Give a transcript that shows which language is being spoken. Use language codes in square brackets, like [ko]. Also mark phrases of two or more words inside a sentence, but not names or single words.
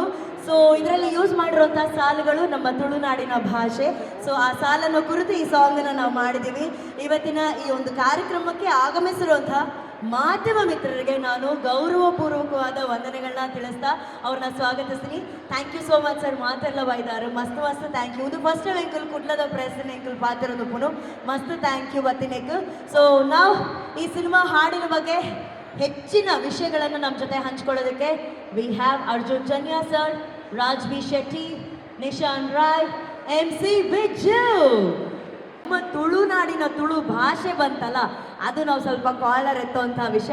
[kn] ಸೊ ಇದರಲ್ಲಿ ಯೂಸ್ ಮಾಡಿರುವಂಥ ಸಾಲುಗಳು ನಮ್ಮ ತುಳುನಾಡಿನ ಭಾಷೆ. ಸೊ ಆ ಸಾಲನ್ನು ಕುರಿತು ಈ ಸಾಂಗನ್ನು ನಾವು ಮಾಡಿದ್ದೀವಿ. ಇವತ್ತಿನ ಈ ಒಂದು ಕಾರ್ಯಕ್ರಮಕ್ಕೆ ಆಗಮಿಸಿರುವಂಥ ಮಾಧ್ಯಮ ಮಿತ್ರರಿಗೆ ನಾನು ಗೌರವಪೂರ್ವಕವಾದ ವಂದನೆಗಳನ್ನ ತಿಳಿಸ್ತಾ ಅವ್ರನ್ನ ಸ್ವಾಗತಿಸ್ತೀನಿ. [en] thank you so much sir. [tcy] ಮಾತೆಲ್ಲ ಬೈದಾರು ಮಸ್ತ್ ಮಸ್ತ್ [en] thank you. [tcy] ಇದು ಫಸ್ಟ್ ಎಂಕಲ್ ಕುಟ್ಲದ ಪ್ರೆಸ್ಸಿನ ಎಂಕಲ್ ಪಾತಿರೋದು ಪುನು ಮಸ್ತ್ [en] thank you [tcy] ಬತ್ತಿನೆಕ್. [kn] ಸೊ ನಾವು ಈ ಸಿನಿಮಾ ಹಾಡಿನ ಬಗ್ಗೆ ಹೆಚ್ಚಿನ ವಿಷಯಗಳನ್ನು ನಮ್ಮ ಜೊತೆ ಹಂಚ್ಕೊಳ್ಳೋದಕ್ಕೆ [en] we have [kn] ಅರ್ಜುನ್ ಜನ್ಯಾ ಸರ್, ರಾಜ್ ಬಿ ಶೆಟ್ಟಿ, ನಿಶಾನ್ ರಾಯ್, MC ವಿಜು. ನಮ್ಮ ತುಳುನಾಡಿನ ತುಳು ಭಾಷೆ ಬಂತಲ್ಲ, ಅದು ನಾವು ಸ್ವಲ್ಪ ಕಾಲರ್ ಎತ್ತುವಂಥ ವಿಷಯ.